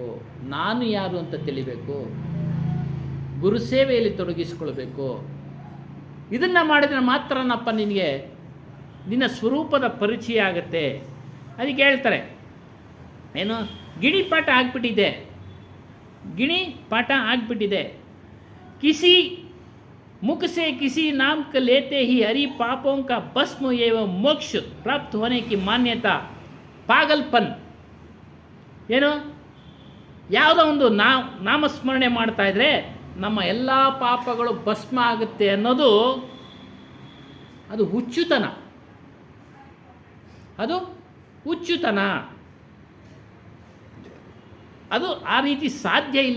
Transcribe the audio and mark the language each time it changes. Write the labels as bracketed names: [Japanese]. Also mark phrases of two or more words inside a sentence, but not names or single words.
[Kannada] ನಾನು ಯಾರು ಅಂತ ತಿಳಿಬೇಕು. ಗುರು ಸೇವೆಯಲ್ಲಿ ತೊಡಗಿಸಿಕೊಳ್ಬೇಕು. ಇದನ್ನು ಮಾಡಿದ್ರೆ ಮಾತ್ರನಪ್ಪ ನಿನಗೆ ನಿನ್ನ ಸ್ವರೂಪದ ಪರಿಚಯ ಆಗುತ್ತೆ. ಅದಕ್ಕೆ ಹೇಳ್ತಾರೆ ಏನು, ಗಿಣಿ ಪಾಠ ಆಗ್ಬಿಟ್ಟಿದೆ. [Hindi] ಕಿಸಿ मुख से किसी नाम का लेते ही हरि पापों का भस्म एवं मोक्ष प्राप्त होने की मान्यता पागलपन. [Kannada] ಏನು, ಯಾವುದೋ ಒಂದು ನಾಮಸ್ಮರಣೆ ಮಾಡ್ತಾ ಇದ್ರೆ ನಮ್ಮ ಎಲ್ಲ ಪಾಪಗಳು ಭಸ್ಮ ಆಗುತ್ತೆ ಅನ್ನೋದು ಅದು ಹುಚ್ಚುತನ. ಅದು ಆ ರೀತಿ ಸಾಧ್ಯ ಇಲ್ಲ.